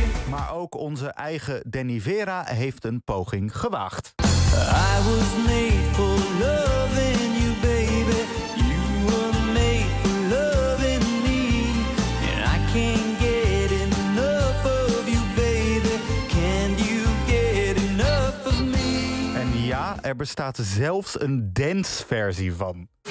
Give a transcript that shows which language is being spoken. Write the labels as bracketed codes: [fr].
[nl] Maar ook onze eigen Danny Vera heeft een poging gewaagd. [en] I was made for loving you, baby. You were made for loving me. And I can't get enough of you, baby. Can you get enough of me? [nl] En ja, er bestaat zelfs een dance-versie van.